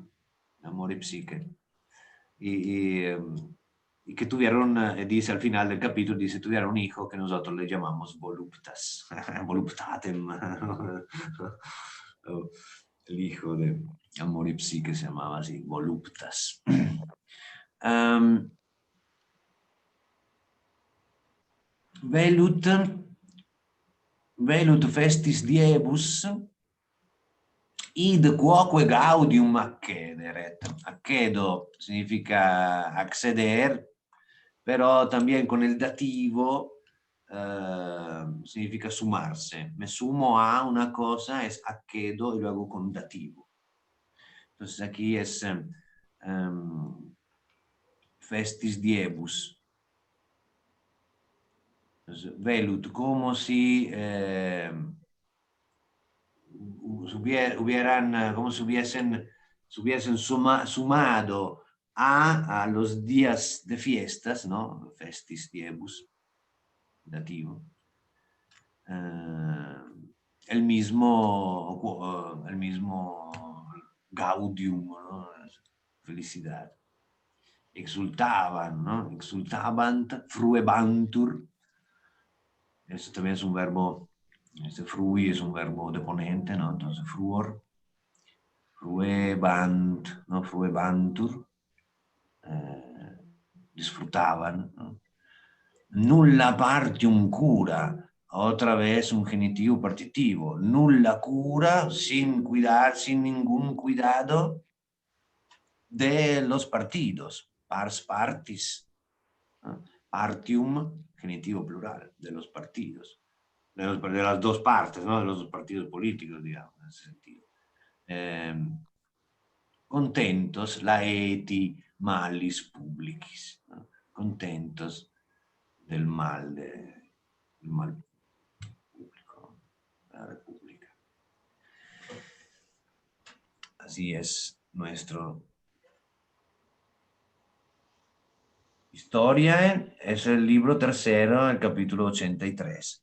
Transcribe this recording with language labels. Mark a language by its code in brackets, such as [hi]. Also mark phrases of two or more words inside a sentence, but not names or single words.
[es] Amor y Psique. Y que tuvieron, dice al final del capítulo, dice, tuvieron un hijo que nosotros le llamamos [la] voluptas, voluptatem. [es] El hijo de Amor y Psique se llamaba así, voluptas. [la] Velut festis diebus, id quoque gaudium accederet. [es] Accedo significa acceder, pero también con el dativo significa sumarse. Me sumo a una cosa, es accedo y luego con dativo. Entonces aquí es [la] festis diebus. [es] Entonces, velut, como si hubieran, como si hubiesen sumado a los días de fiestas, ¿no? [la] Festis diebus, [es] dativo, el mismo gaudium, ¿no? Felicidad. Exultaban, ¿no? [la] Exultabant, fruebantur. [es] Eso también es un verbo, este frui es un verbo deponente, ¿no? Entonces, [la] fruor, fruebant, [es] ¿no? Fruebantur, disfrutaban, ¿no? [la] Nulla partium cura, [es] otra vez un genitivo partitivo, [la] nulla cura, [es] sin cuidar, sin ningún cuidado de los partidos, [la] pars partis, [es] ¿no? Partium, genitivo plural, de los partidos, de las dos partes, ¿no? De los dos partidos políticos, digamos, en ese sentido. Contentos, [la] laeti malis publicis, [es] ¿no? Contentos del mal, del mal público, de la República. Así es nuestro Historia, es el libro tercero, el capítulo 83.